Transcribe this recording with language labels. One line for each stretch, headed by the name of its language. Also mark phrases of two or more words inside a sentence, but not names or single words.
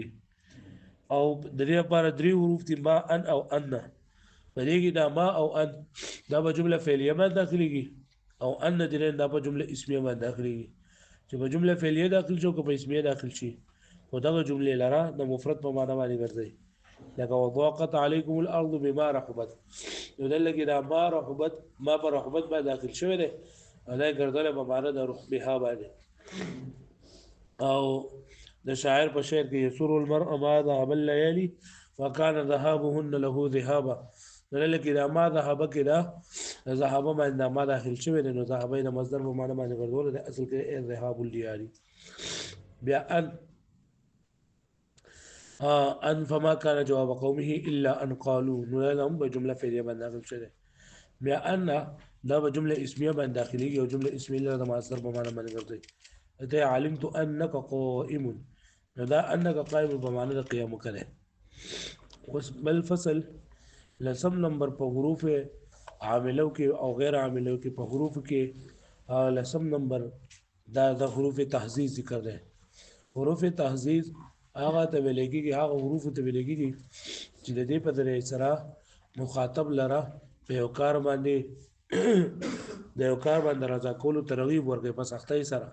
Pashto: او د دې لپاره درې حروف دي، ما ان او ان. په دې کې دا ما او ان دا په
Arabic: جمله فعلیه
Pashto: باندې داخليږي، او ان دې دا په
Arabic: جمله اسمیه
Pashto: باندې داخليږي. چې په جمله فعلیه داخل شو که په اسمیه داخل شي، خو دا جمله لره د مفرد په معنا باندې ګرځي.
Arabic: لکه وضاقت علیکم الارض بما رحبت،
Pashto: نو دلته دا
Arabic: ما رحبت
Pashto: ما پر رحبت باندې داخل شوی دی، دا ګرځله په معنا د رحبها باندې. او د شاعر په شعر کې
Arabic: يسر المرء ما ذهب الليالي وكان ذهابهن له ذهابا.
Pashto: دلته دا ما ذهب کې دا ذهب باندې ما داخل شوی دی، نو ذهب د مصدر په معنا باندې ګرځول دی، اصل کې
Arabic: ذهاب الليالي. بیا ان فما كان جواب قومه الا ان قالوا، نو لهم بجمله فعليه
Pashto: باندې داخل شوی. بیا ان دا
Arabic: بجمله اسميه
Pashto: باندې داخليږي، او
Arabic: جمله اسميه
Pashto: له مصدر په معنا باندې ګرځي.
Arabic: ته علمت انك قائم،
Pashto: نو دا
Arabic: انك قائم
Pashto: په معنا د قیام کړي. اوس بل فصل لسم نمبر په حروف عاملو کې او غیر عاملو کې په حروف کې لسم نمبر دا د حروف تهذیب ذکر ده. حروف تهذیب هغه ته ویل کېږي، هغه حروف ته ویل کېږي چې د دې په ذریعه سره مخاطب لره په یو کار باندې د یو کار باندې رضا کولو ترغیب ورکړي په سختۍ سره.